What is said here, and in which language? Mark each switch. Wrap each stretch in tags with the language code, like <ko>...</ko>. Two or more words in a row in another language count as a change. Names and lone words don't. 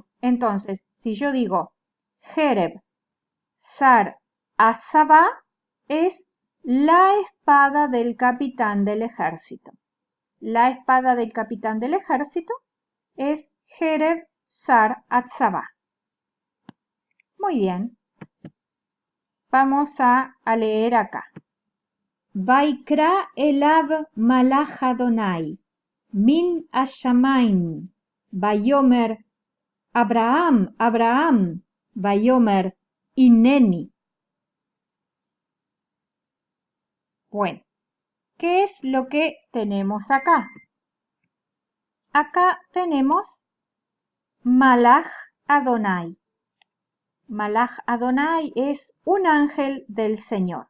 <es>Entonces, si yo digo</es> <he>חרב שר צבא,</he> <es>es la espada del capitán del ejército. La espada del capitán del ejército es</es> <he>חרב שר צבא.</he> <es>Muy bien. Vamos a leer acá.</es> <he>ויקרא אליו מלאך ה', מן השמים, ויאמר אברהם, אברהם, ויאמר הנני.</he> <es>Bueno, ¿qué es lo que tenemos acá? Acá tenemos</es> <he>מלאך ה. מלאך ה</he> <es>es un ángel del Señor.</es>